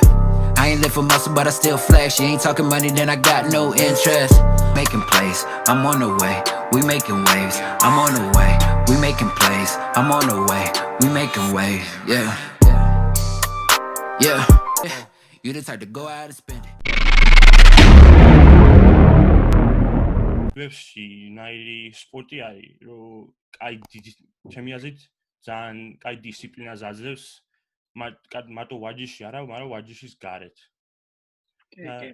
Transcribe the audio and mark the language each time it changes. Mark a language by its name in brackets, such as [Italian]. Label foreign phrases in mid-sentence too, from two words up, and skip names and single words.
[English] I ain't live for muscle, but I still flex. You ain't talking money, then I got no interest. Making plays, I'm on the way. We making waves. I'm on the way. We making plays. I'm on the way. We making waves. Yeah. You the type to go out and spend it. [Georgian] UFC ნაირი სპორტი არის, რომ კაი ჩემი აზრით ძალიან კაი დისციპლინას აძლევს, მარტო ვარჯიში არა, მაგრამ ვარჯიშის გარეთ. კი.